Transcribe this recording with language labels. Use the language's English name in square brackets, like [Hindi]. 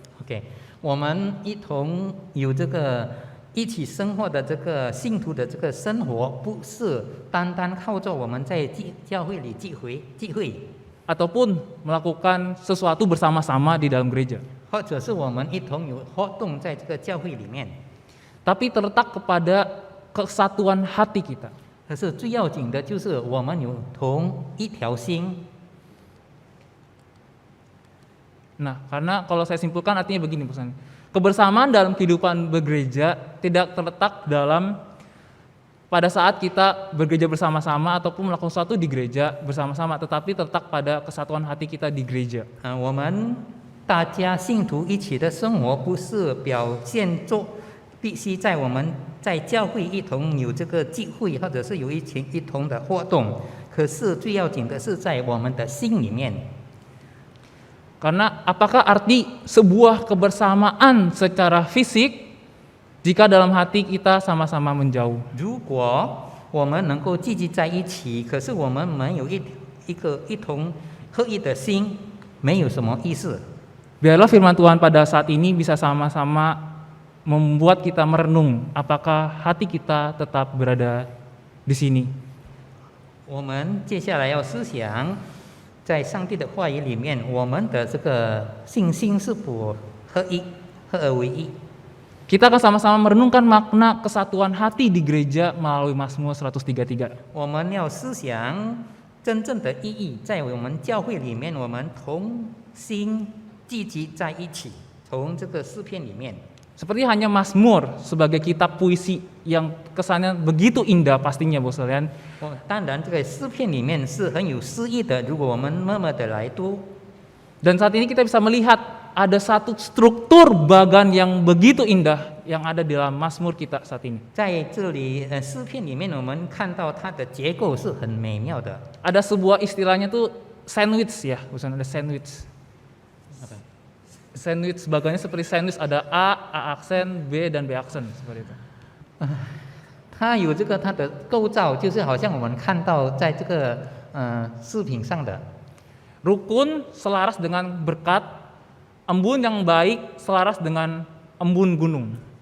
[Chinese] OK， 我们一同有这个一起生活的这个信徒的这个生活，不是单单靠着我们在教会里聚会， [Indonesian] Ataupun melakukan sesuatu bersama-sama di dalam gereja. [Chinese] 或者是我们一同有活动在这个教会里面。 [Indonesian] Tapi terletak kepada kesatuan hati kita. [Chinese] 可是最要紧的就是我们有同一条心。 [Indonesian] Nah, karena kalau saya simpulkan artinya begini pesan. Kebersamaan dalam kehidupan bergereja tidak terletak dalam pada saat kita bergereja bersama-sama ataupun melakukan sesuatu di gereja bersama-sama, tetapi terletak pada kesatuan hati kita di gereja. [Chinese] 我们大家信徒一起的生活，不是表现作必须在我们在教会一同有这个聚会，或者是有一同的活动。可是最要紧的是在我们的心里面。 [Indonesian] Karena apakah arti sebuah kebersamaan secara fisik jika dalam hati kita sama-sama menjauh? [Chinese] 如果我们能够聚集在一起，可是我们没有一同合一的心，没有什么意思。 [Indonesian] Biarlah firman Tuhan pada saat ini bisa sama-sama membuat kita merenung apakah hati kita tetap berada di sini. [Chinese] 我们接下来要思想，在上帝的话语里面，我们的这个信心是否合而为一？ [Indonesian] Kita akan sama-sama merenungkan makna kesatuan hati di gereja melalui Mazmur 133. [Chinese] 我们要思想真正的意义，在我们教会里面，我们同心聚集在一起，从这个诗篇里面。 [Indonesian] Seperti hanya Mazmur sebagai kitab puisi yang kesannya begitu indah pastinya Bapak sekalian. [Chinese] 当然，这个诗篇里面是很有诗意的。如果我们默默的来读， [Indonesian] Dan saat ini kita bisa melihat ada satu struktur bagan yang begitu indah yang ada di dalam Mazmur kita saat ini. [Chinese] 在这里诗篇里面，我们看到它的结构是很美妙的。 [Indonesian] Ada sebuah istilahnya tuh sandwich ya, bukan ada sandwich. Sandwich bagannya seperti sandwich, ada A aksen, B dan B aksen seperti itu. [Chinese] 它有这个它的构造，就是好像我们看到在这个视频上的。 [Indonesian] Rukun selaras dengan berkat, embun yang baik selaras dengan embun gunung.